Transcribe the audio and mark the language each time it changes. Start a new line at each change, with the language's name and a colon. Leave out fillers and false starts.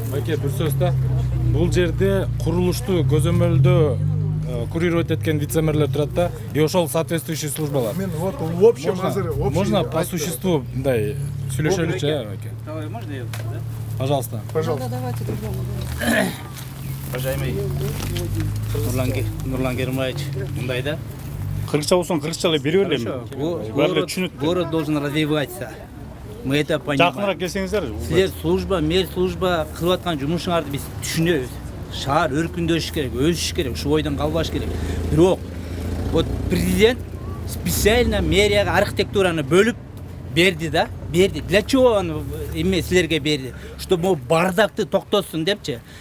Kyrgyz: Байке, бир сөз да. Бул жерде курулушту көзөмөлдө курировать эткен вице-мэрлер турат да, и ошол соответствующий службалар.
Russian: Вот в общем, Можно по существу,
Kyrgyz: мындай сүйлөшөлүчү, байке?
Russian: Давай, можно я? Да? Пожалуйста. Пожалуйста.
Kyrgyz: Уважаемый Нурлан Гермаевич, мындай да? Кыргызча болсоң кыргызча эле бере берем.
Russian: Город должен развиваться. Мы это понимаем.
Kyrgyz: Жакыныраак келсеңиздер. Силер служба, мэр служба кылып аткан жумушуңарды биз түшүнөбүз. Шаар өркүндөшүш керек, өсүш керек, ушул бойдон калбаш керек. Бирок вот президент специально мэрияга архитектураны бөлүп берди да, берди.
Russian: Для чего
Kyrgyz: аны эме силерге берди?
Russian: Чтобы
Kyrgyz: бардакты токтотсун депчи.